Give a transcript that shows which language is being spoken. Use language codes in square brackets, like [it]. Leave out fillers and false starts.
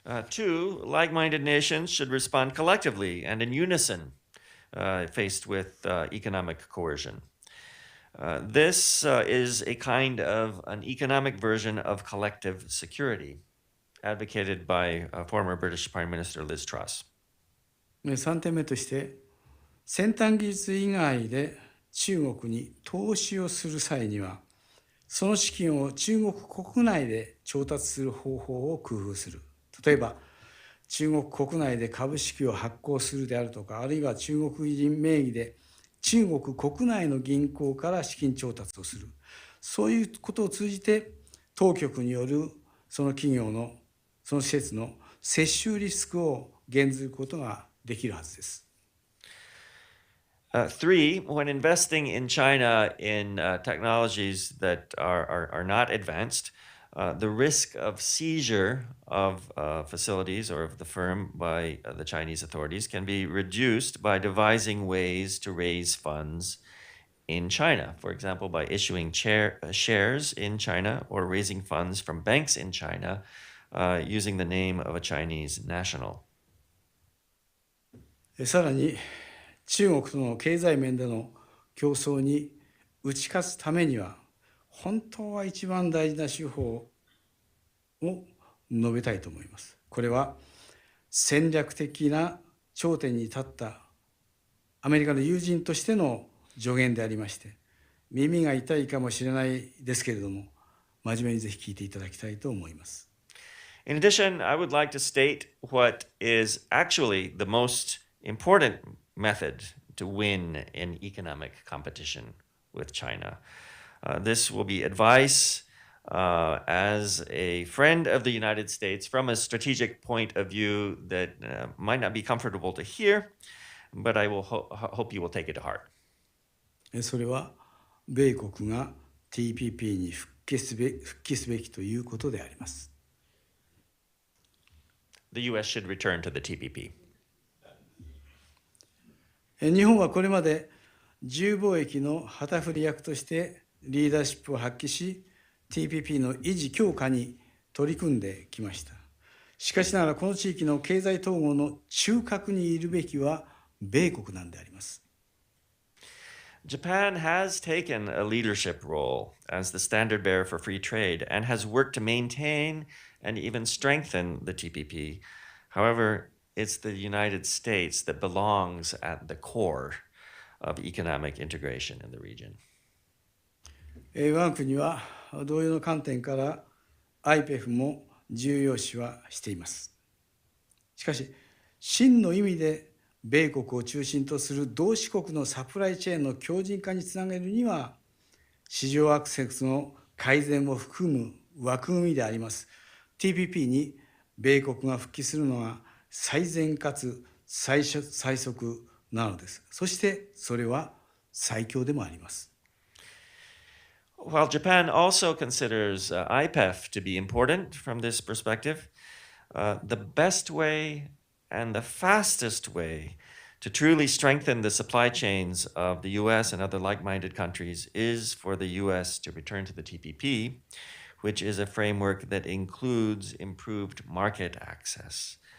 [en] Two, like-minded nations should respond collectively and in unison faced with economic coercion. This is a kind of an economic version of collective security, advocated by former British Prime Minister Liz Truss. [ja] 3点目として、先端技術以外で中国に投資をする際には、その資金を中国国内で調達する方法を工夫する。例えば、中国国内で株式を発行するであるとか、あるいは中国人名義で中国国内の銀行から資金調達をする。そういうことを通じて、当局によるその企業の、その施設の接収リスクを減ずることができるはずです。 [en] Three, when investing in China in technologies that are not advanced, the risk of seizure of facilities or of the firm by the Chinese authorities can be reduced by devising ways to raise funds in China. For example, by issuing shares in China or raising funds from banks in China using the name of a Chinese national. [ja] さらに、中国との経済面での競争に打ち勝つためには、本当は一番大事な手法を述べたいと思います。これは戦略的な頂点に立ったアメリカの友人としての助言でありまして、耳が痛いかもしれないですけれども、真面目にぜひ聞いていただきたいと思います。 [en] In addition, I would like to state what is actually the most important method to win in economic competition with China. This will be advice as a friend of the United States from a strategic point of view that might not be comfortable to hear, but I will hope you will take it to heart. [ja] それは米国が TPP に復帰すべきということであります。 [en] The U.S. should return to the TPP. [ja] 日本はこれまで自由貿易の旗振り役としてリーダーシップを発揮し、TPP の維持強化に取り組んできました。しかしながらこの地域の経済統合の中核にいるべきは米国なんであります。 [en] Japan has taken a leadership role as the standard bearer for free trade and has worked to maintain and even strengthen the TPP. However, it's the United States that belongs at the core of economic integration in the region. [ja] 我が国は同様の観点から IPEF も重要視はしています。しかし、真の意味で米国を中心とする同志国のサプライチェーンの強靭化につなげるには、市場アクセスの改善を含む枠組みであります TPP に米国が復帰するのが最善かつ最速なのです。そしてそれは最強でもあります。 [en] While Japan also considers IPEF to be important from this perspective, the best way and the fastest way to truly strengthen the supply chains of the US and other like-minded countries is for the US to return to the TPP, which is a framework that includes improved market access.